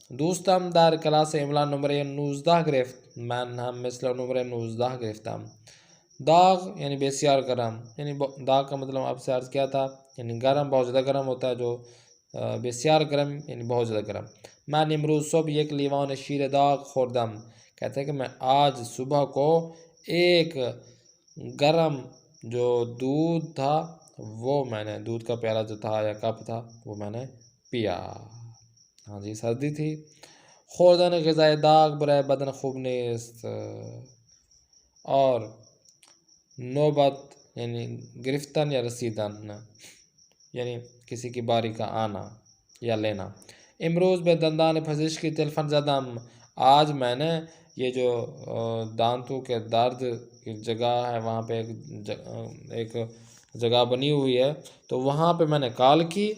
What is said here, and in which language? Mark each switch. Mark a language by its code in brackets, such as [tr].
[fa] دوستم در کلاس املا نمره 19 گرفت. من هم مثل نمره 19 گرفتم. داغ یعنی بسیار گرم، [ur] یعنی داغ کا مطلب آپ سے عرض کیا تھا یعنی گرم، بہت زیادہ گرم ہوتا ہے. جو بسیار گرم یعنی بہت زیادہ گرم. [fa] من امروز صبح یک لیوان شیر داغ خوردم. [ur] کہتے ہیں کہ میں آج صبح کو ایک گرم جو دودھ تھا وہ میں نے دودھ کا پیالہ جو تھا یا کپ تھا وہ میں نے پیا. ہاں جی سردی تھی. [fa] خوردن غذای داغ برای بدن خوب نیست. [ur] اور نوبت یعنی گرفتن یا رسیدن یعنی کسی کی باری کا آنا یا لینا. [fa] امروز به دندان پزشکی تلفن زدم. [ur] آج میں نے یہ جو دانتوں کے درد کی جگہ ہے وہاں پہ ایک جگہ بنی ہوئی ہے تو وہاں پہ میں نے کال کی.